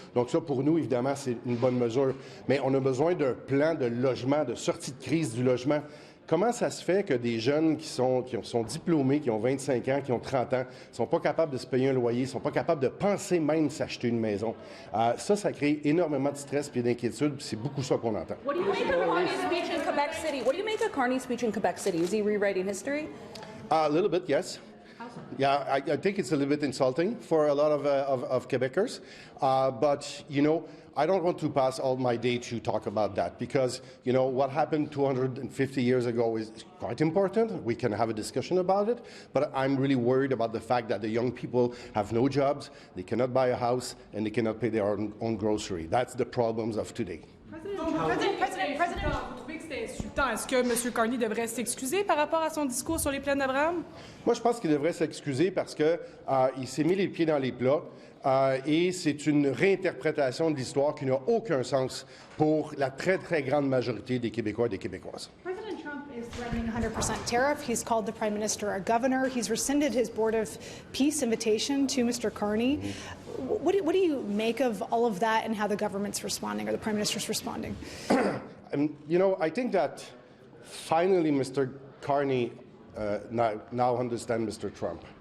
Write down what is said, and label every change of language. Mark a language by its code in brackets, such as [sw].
[fr] Donc ça, pour nous, évidemment, c'est une bonne mesure. Mais on a besoin d'un plan de logement, de sortie de crise du logement. Comment ça se fait que des jeunes qui sont diplômés, qui ont 25 ans, qui ont 30 ans, ne sont pas capables de se payer un loyer, ne sont pas capables de penser même s'acheter une maison? Ça crée énormément de stress et d'inquiétude, puis c'est beaucoup ça qu'on entend. [en] What do you make of Carney's speech in Quebec City? What do you make of Carney's speech in Quebec City? Is he rewriting history? A little bit, yes. Yeah, I think it's a little bit insulting for a lot of Quebecers. But, you know, I don't want to pass all my day to talk about that because, you know, what happened 250 years ago is quite important. We can have a discussion about it. But I'm really worried about the fact that the young people have no jobs, they cannot buy a house, and they cannot pay their own grocery. That's the problems of today. [fr] Président, vous trouvez que c'était insultant? Est-ce que M. Carney devrait s'excuser par rapport à son discours sur les plaines d'Abraham? Moi, je pense qu'il devrait s'excuser parce qu'il s'est mis les pieds dans les plats et c'est une réinterprétation de l'histoire qui n'a aucun sens pour la très, très grande majorité des Québécois et des Québécoises. [en] President Trump is threatening 100% tariff. He's called the Prime Minister a governor. He's rescinded his Board of Peace invitation to Mr. Carney. What do you make of all of that and how the government's responding or the Prime Minister's responding? You know, I think that finally Mr. Carney now understands Mr. Trump.